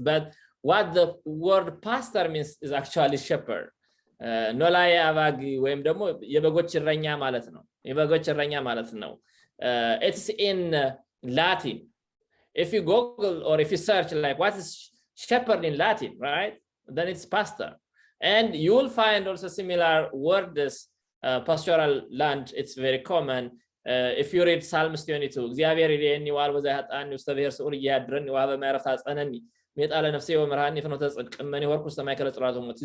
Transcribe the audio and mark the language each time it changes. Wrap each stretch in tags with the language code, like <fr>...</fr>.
<en>But what the word pastor means is actually shepherd.</en> <am>ኖላዊ አባጊ ወይም ደግሞ የበጎች እረኛ ማለት ነው። የበጎች እረኛ ማለት ነው።</am> <en>It's in Latin. If you Google or if you search like what is shepherd in Latin, right? Then it's pastor. And you will find also similar words, pastoral land, it's very common. If you read Psalms 22,</en> <gez>እግዚአብሔር ይሬኒ ዋልበዛ ያጣኒ ውስተ ብሔር ስዑር ያድረኒ ወሀበ ማዕረፍት አጸነኒ ሜጣለ ነፍሴ ወመርሃኒ ፍኖተ ጽድቅ እመኔ ወርኩ ውስተ ማእከለ ጽላተ ሞት.</gez>